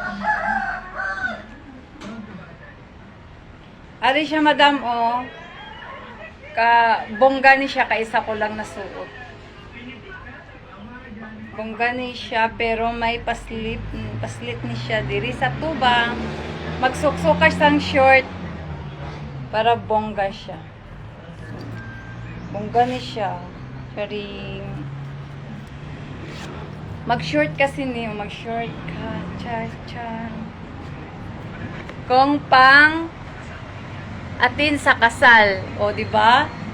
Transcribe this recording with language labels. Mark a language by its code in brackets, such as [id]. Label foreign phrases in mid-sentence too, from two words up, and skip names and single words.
[hil] Ari siya, madam, oh. Bongga ni siya, kaisa ko lang nasuot. Bongga ni siya, pero may paslit ni siya diri sa tubang. Magsuksukas sang short para bongga siya. Bongga ni siya. Charing. [tl] Mag-short kasi niyo, mag-short ka. Cha-chan. Kung pang atin sa kasal. O, di ba?